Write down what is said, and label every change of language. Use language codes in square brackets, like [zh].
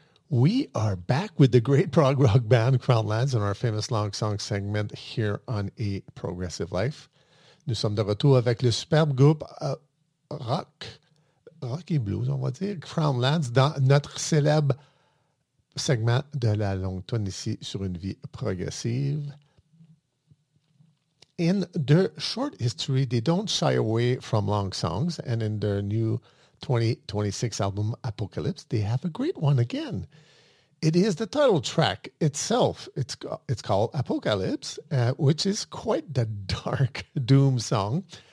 [en] We are back with the great prog rock band Crown Lands in our famous long song segment here on A Progressive Life. [fr] Nous sommes de retour avec le superbe groupe rock et blues, on va dire, Crown Lands, dans notre célèbre segment de la longue toune ici sur une vie progressive. [en] In their short history, they don't shy away from long songs, and in their new 2026 album, Apocalypse, they have a great one again. It is the title track itself. It's called Apocalypse, which is quite the dark doom song.